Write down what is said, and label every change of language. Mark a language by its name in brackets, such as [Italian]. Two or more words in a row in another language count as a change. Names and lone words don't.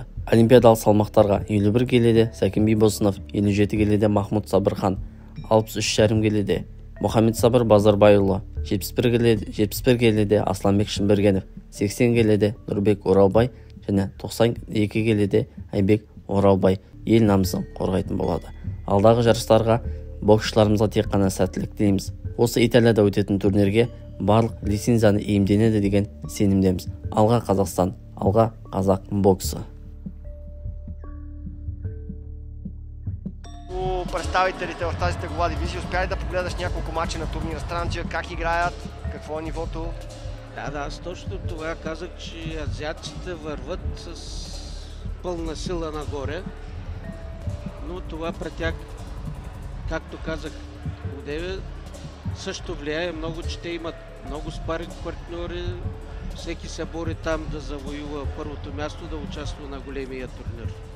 [Kazakh] Олимпиадалық салмақтарға 51 келіде Сәкен Бибосынов, 57 келіде Махмұд Сабырхан, 63,5 келіде Мұхаммед Сабыр Базарбайұлы, 71 келіде Асланбек Шынбергенов, 80 келіде Нұрбек Оралбай және 92 келіде Айбек Оралбай ел намысын қорғайтын болады. Алдағы жарыстарға боксшыларымызға тек қана сәттілік тілейміз. Осы Италияда өтетін турнирге барлық лицензияны иемденеді деген сенімдеміз. Алға Қазақстан, алға қазақ боксы. [Bulgarian] Представителите в тази тегова дивизия, успя ли да погледаш няколко мача на турнира Странджа, как играят, какво е нивото? Да, аз точно това казах, че азиатците върват с пълна сила нагоре, но това при тях, както казах одеве, също влияе много, че те имат много спаринг партньори, всеки се бори там да завоюва първото място, да участва на големия турнир.